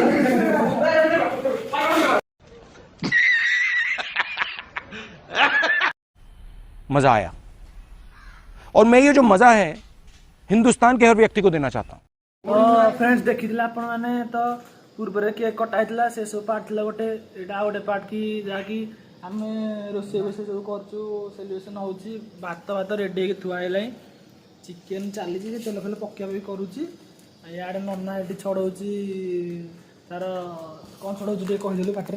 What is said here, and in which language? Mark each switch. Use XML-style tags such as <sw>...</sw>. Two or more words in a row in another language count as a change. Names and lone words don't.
<hi>मजा आया और मैं ये जो मजा है हिंदुस्तान के हर व्यक्ति को देना चाहता हूं। तो फ्रेंड्स देखी मैंने तो</hi> <or>ପୂର୍ବରେ କେକ୍ କଟା ହେଇଥିଲା ସେ ସବୁ ପାର୍ଟ ଥିଲା ଗୋଟେ। ଏଇଟା ଆଉ ଗୋଟେ ପାର୍ଟ କି ଯାହାକି ଆମେ ରୋଷେଇ ସବୁ କରୁଛୁ, ସେଲିବ୍ରେସନ୍ ହେଉଛି। ଭାତ ରେଡ଼ି ହେଇକି ଥୁଆ ହେଇଲାଣି, ଚିକେନ୍ ଚାଲିଛି, ସେ ତେଲ ଫେଲ ପକେଇବା ବି କରୁଛି। ଇଆଡ଼େ ନନା ଏଠି ଛଡ଼ଉଛି ତାର କ'ଣ ଛଡ଼ଉଛି ଟିକେ କହିଦେଲୁ ପାଟିରେ।</or>